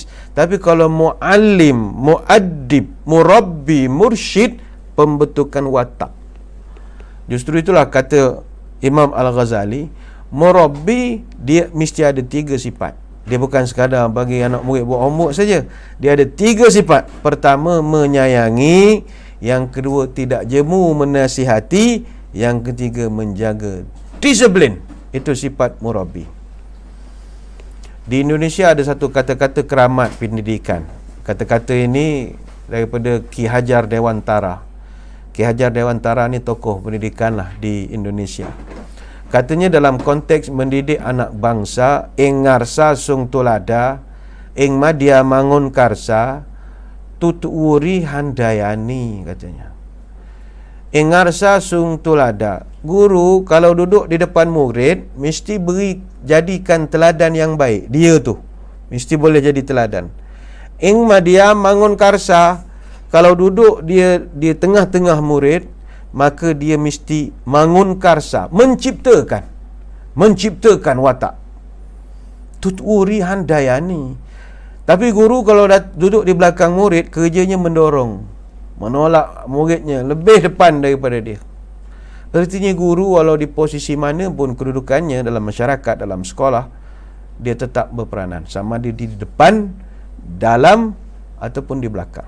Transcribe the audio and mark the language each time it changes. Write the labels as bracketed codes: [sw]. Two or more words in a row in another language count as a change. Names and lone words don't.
[ms] Tapi kalau muallim, muaddib, murabbi, mursyid, pembentukan watak. Justru itulah kata Imam Al-Ghazali, murabbi dia mesti ada 3 sifat. Dia bukan sekadar bagi anak murid buat homework saja. Dia ada 3 sifat. Pertama, menyayangi. Yang kedua, tidak jemu menasihati. Yang ketiga, menjaga disiplin. Itu sifat murabbi. Di Indonesia ada satu kata-kata keramat pendidikan. Kata-kata ini daripada Ki Hajar Dewantara. Ki Hajar Dewantara ni tokoh pendidikan lah di Indonesia. Katanya dalam konteks mendidik anak bangsa, [jv] ing ngarsa sung tulada, ing madya mangun karsa, tutuuri handayani, [ms] katanya. [jv] Ing ngarsa sung tulada. [ms] Guru kalau duduk di depan murid mesti jadikan teladan yang baik. Dia tu mesti boleh jadi teladan. [jv] Ing madya mangun karsa, [ms] kalau duduk dia di tengah-tengah murid, maka dia mesti [jv] mangun karsa, [ms] menciptakan watak. [jv] Tuturi handayani. [ms] Tapi guru kalau duduk di belakang murid, kerjanya mendorong, menolak muridnya lebih depan daripada dia. Artinya guru walau di posisi mana pun kedudukannya dalam masyarakat, dalam sekolah, dia tetap berperanan, sama dia di depan, dalam ataupun di belakang.